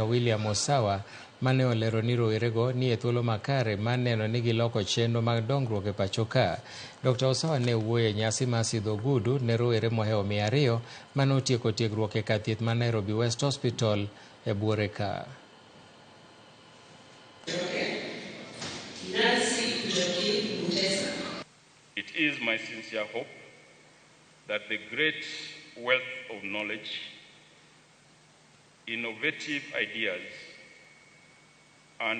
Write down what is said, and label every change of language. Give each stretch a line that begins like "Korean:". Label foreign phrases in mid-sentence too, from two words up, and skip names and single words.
Luo (Kenya and Tanzania): William Osawa mane olero ni rowerego ni e thuolo makare mar neno ni giloko chenro mag dongruok e pacho ka. Dr. Osawa ne wuoyo e nyasi mar sidho ogudu ne rowere mohewo 200 mane otieko tiegruok e kar thieth mar
English: Nairobi West Hospital
Luo (Kenya and Tanzania): e buore ka.
English: It is my sincere hope that the great wealth of knowledge, innovative ideas, and